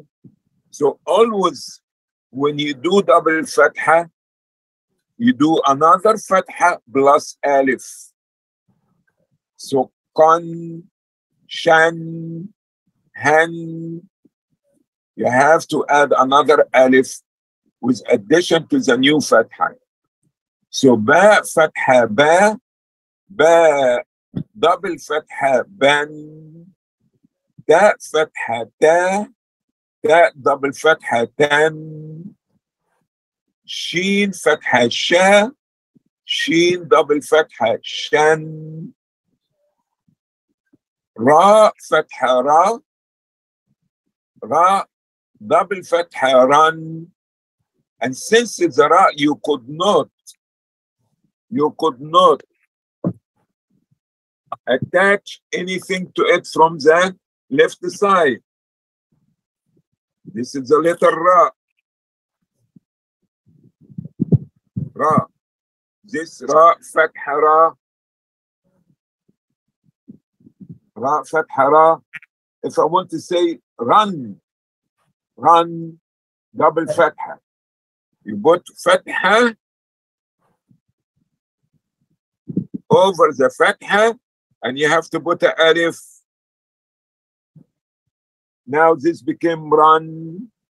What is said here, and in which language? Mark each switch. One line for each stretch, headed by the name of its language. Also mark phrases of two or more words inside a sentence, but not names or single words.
English: So always when you do double fatha, you do another fatha plus alif. So kan, shan, han, you have to add another alif with addition to the new fatha. So ba fatha ba, ba double fatha ban, ta fatha ta, ta double fatha tan, sheen fatha sha, sheen double fatha shan, ra fatha ra, ra double fatha ran. And since it's a ra, you could not attach anything to it from the left side. This is the letter ra. Ra. This ra, fatha ra. Ra, fatha ra. If I want to say run, run, double fatha. You put fatha over the fatha and you have to put an alif. Now this became run.